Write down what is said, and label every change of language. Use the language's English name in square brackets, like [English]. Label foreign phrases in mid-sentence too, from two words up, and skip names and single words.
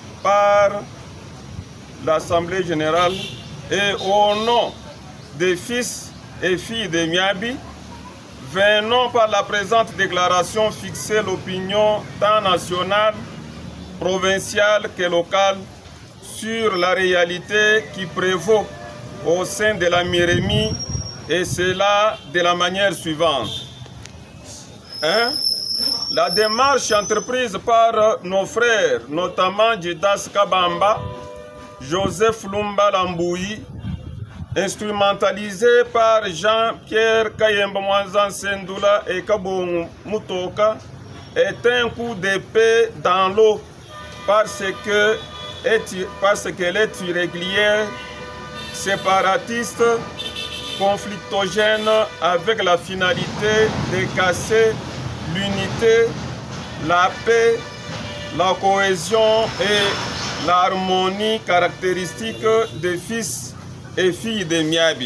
[French] par l'Assemblée générale et au nom des fils et filles de Miabi, venons par la présente déclaration fixer l'opinion tant nationale, provinciale que locale sur la réalité qui prévaut au sein de la Mirémi, et cela de la manière suivante. 1. La démarche entreprise par nos frères, notamment Didas Kabamba, Joseph Lumba Lambouyi, instrumentalisé par Jean-Pierre Kayemba Mwanzan Sendoula et Kabou Mutoka, est un coup d'épée dans l'eau parce qu'elle est irrégulière, séparatiste, conflictogène, avec la finalité de casser l'unité, la paix, la cohésion et l'harmonie caractéristique des fils et filles de Miabi.